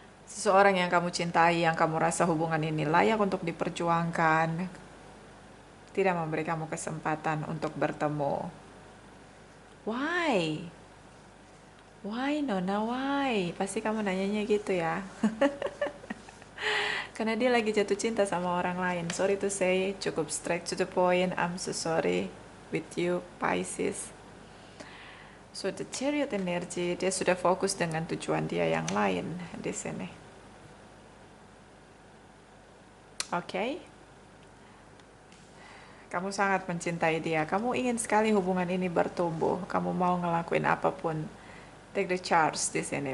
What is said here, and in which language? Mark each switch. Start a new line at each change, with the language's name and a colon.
Indonesian: Seseorang yang kamu cintai, yang kamu rasa hubungan ini layak untuk diperjuangkan, tidak memberi kamu kesempatan untuk bertemu.
English: Why? Why, Nona? Why?
Indonesian: Pasti kamu nanyanya gitu ya. Karena dia lagi jatuh cinta sama orang lain.
English: Sorry to say,
Indonesian: cukup
English: straight to the point. I'm so sorry with you, Pisces. So the Chariot energy,
Indonesian: dia sudah fokus dengan tujuan dia yang lain di sini. Oke? Kamu sangat mencintai dia. Kamu ingin sekali hubungan ini bertumbuh. Kamu mau ngelakuin apapun.
English: Take the charge
Indonesian: di sini.